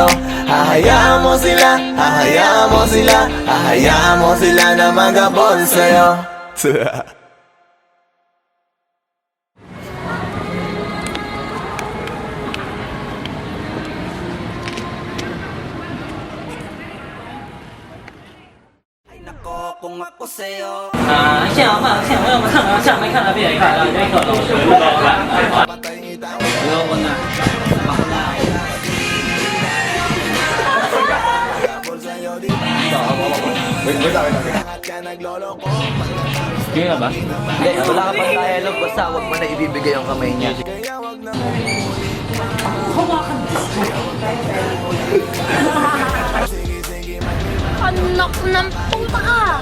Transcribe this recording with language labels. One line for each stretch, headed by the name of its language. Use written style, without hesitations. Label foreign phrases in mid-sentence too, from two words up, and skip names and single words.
Filipino: Hahayaan mo sila, hahayaan mo sila, hahayaan mo sila na magabol sa'yo. Kung ako sa'yo,
Chinese: 现在嘛，现在我们看啊，下面看啊，别看啊，这可能是不好看。不要问啊。
Filipino: Kaya ba? Hindi, wala ka pang dialogue, basta wag mo na ibibigay yung kamay niya. Anak ng puta ka!